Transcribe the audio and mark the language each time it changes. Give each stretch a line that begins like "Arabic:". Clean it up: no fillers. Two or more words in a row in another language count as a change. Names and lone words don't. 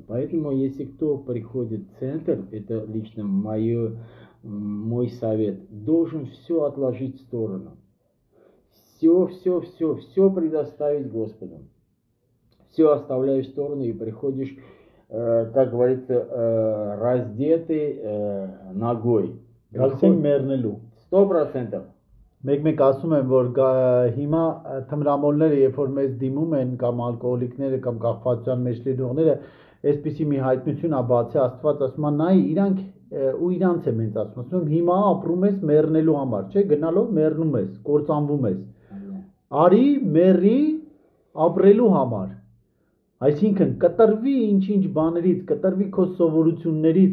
Russian: Поэтому, если кто приходит в центр, это лично мой совет, должен все отложить в сторону. Все предоставить Господу. Все оставляешь в сторону и приходишь, как говорится, раздетый ногой. 100%.
Armenian: Մեկ ասում եմ, որ հիմա թմրամոլները, երբ որ մեզ դիմում են կամ ալկոհոլիկները կամ կախվածության մեջ լինողները, այսպիսի մի հայտնություն է բացի Աստված ասում է, նայ իրանք ու իրանց եմ հենց ասում, հիմա ապրում ես մեռնելու համար, չէ, գնալով մեռնում ես, կործանվում ես։ Արի մեռի ապրելու համար։ Այսինքն կտրվի ինչ-ինչ բաներից, կտրվի քո սովորություններից,